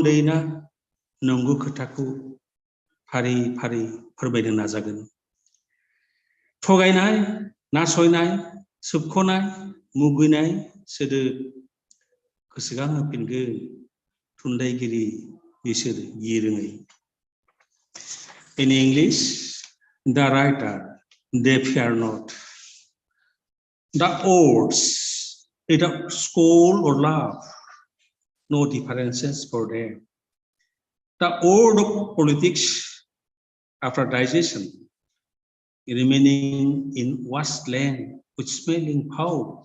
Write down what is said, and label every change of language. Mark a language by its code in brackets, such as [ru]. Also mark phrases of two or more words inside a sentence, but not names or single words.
[brx] दैना नंगौ खोथाखौ फारि फारि फोरमायनो नाजागोन थगायनाय नासयनाय सोबख'नाय मुगैनाय सोदोब गोसोखां होफिनगोन थुनलाइगिरि बिसोर गिरोङै [en] In English, the writer, they fear not. The words, either scold or laugh, no differences for them. The word of politics, after digestion, remaining in wasteland with smelling foul.